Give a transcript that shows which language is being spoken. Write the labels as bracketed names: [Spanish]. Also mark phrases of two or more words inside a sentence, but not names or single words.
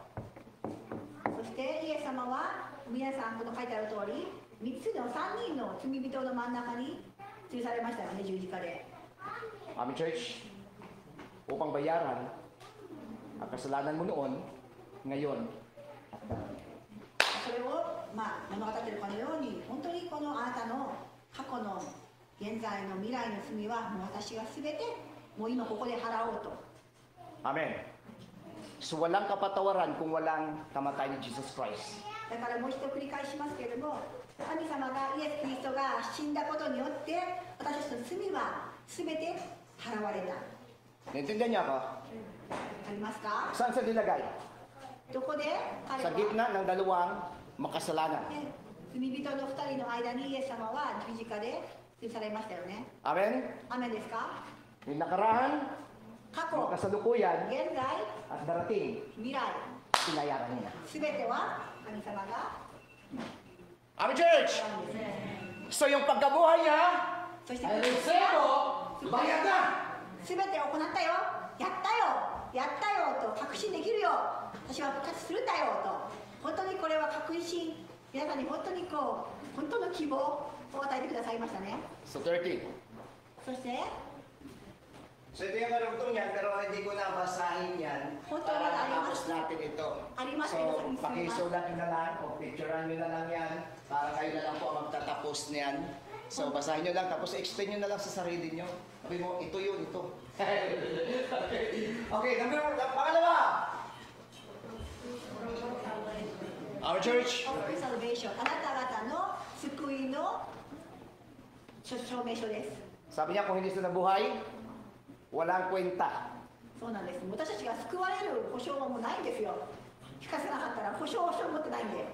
[Japanese] そしてイエス様は皆さんこの書いてある通り、3つの3人の罪人の真ん中に吊るされましたよね、十字架で。 [English] Amen, church, [Filipino] upang bayaran ang kasalanan mo noon, ngayon, at darating. [Japanese] それを、物語っているかのように、本当にこのあなたの過去の現在の未来の罪はもう私が全てもう今ここで払おうと。 [Filipino] Amen. So walang kapatawaran kung walang kamatay ni Jesus Christ. [Japanese] だからもう一度繰り返しますけれども、神様がイエス・キリストが死んだことによって私たちの罪は全て払われた。 [Filipino] Naintindihan niya ako? [Japanese] ありますか？ [Filipino] Saan siya nilagay? [Japanese] どこで彼 [Filipino] Sa [Japanese] は、 [Filipino] gitna ng dalawang makasalanan. [Japanese] ね、罪人の2人の間にイエス様は十字架で吊るされましたよね。 [Filipino] Amen? [Japanese] アメンですか？ [Filipino] Yung nakaraan, [Japanese] 過去、 [Filipino] kasalukuyan, [Japanese] 現在、 [Filipino] at darating, [Japanese] 未来、 [Filipino] pinayaran niya. [Japanese] 全ては神様が [English] Amen, church. [Japanese] なんですね [Filipino] So yung pagkabuhay niya [Japanese] そして [Filipino] ay resero, bayad na. [Japanese] 全て行ったよやったよやったよと確信できるよ私は復活するんだよと本当にこれは確信皆さんに本当にこう本当の希望を与えてくださいましたね [Filipino] So 13. [Japanese] そして [Filipino] So ito yung karugtong niyan, pero hindi ko na basahin yan para matapos natin ito. So, pakisulat nyo na lang, o picturean nyo na lang yan, para kayo na lang po ang magtatapos niyan. So, basahin nyo lang, tapos explain nyo na lang sa sarili nyo. Sabi mo, ito yun, ito. Okay, pangalawa. [English] Our church. [Japanese] salvation あなた方の救いの証明書です [Filipino] Sabi niya, kung hindi sila nabuhay, walang kwenta. [Japanese] そうなんです私たちが救われる保証はもうないんですよ聞かせなかったら保証を持ってないんで